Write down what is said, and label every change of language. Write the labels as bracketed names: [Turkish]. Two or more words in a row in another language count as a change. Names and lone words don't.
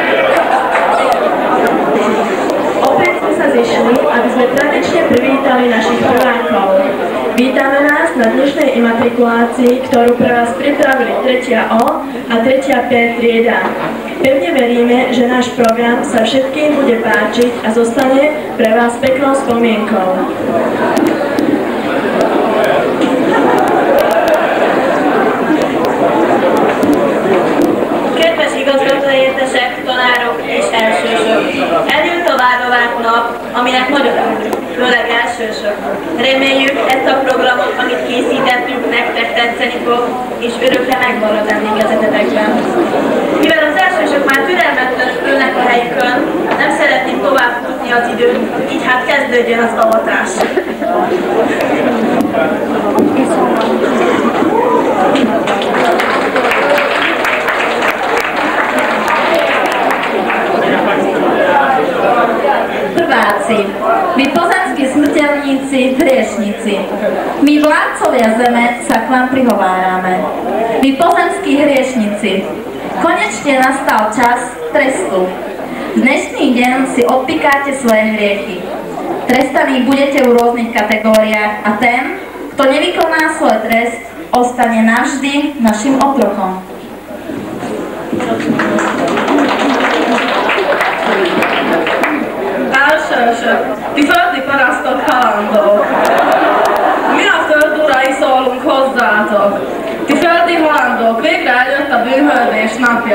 [Slovak] Opäť sme sa zišli, aby sme tradične privítali našich prvákov. Vítame nás na dnešnej imatrikulácii, ktorú pre vás pripravili 3. O a 3. P trieda. Pevne veríme, že náš program sa všetkým bude páčiť a zostane pre vás peknou spomienkou. [Hungarian] Kedves igazgató értesek, tanárok és elsősök! Eljött a várovárt nap, aminek nagyon örülünk, főleg elsősök. Reméljük, ezt a programot, amit készítettünk, nektek tetszeni fog, és örökre megmarad emlékezetetekben. Mivel az elsősök már türelmetlenül ülnek a helyükön, nem szeretném tovább futni az időt, így hát kezdődjön az avatás. [Slovak] Prváci, vy pozemskí smrteľníci, hriešnici, my vládcovia zeme sa k vám prihovárame. Vy pozemskí hriešnici, konečne nastal čas trestu. V dnešný deň si odpikáte svoje hriechy. Trestaní budete v rôznych kategóriách a ten, kto nevykoná svoj trest, ostane navždy našim otrokom. [Hungarian] Elsősök, ti földi parasztok halandók! Mi a föld urai szólunk hozzátok! Ti földi halandók, végre eljött a bűnhődés napja.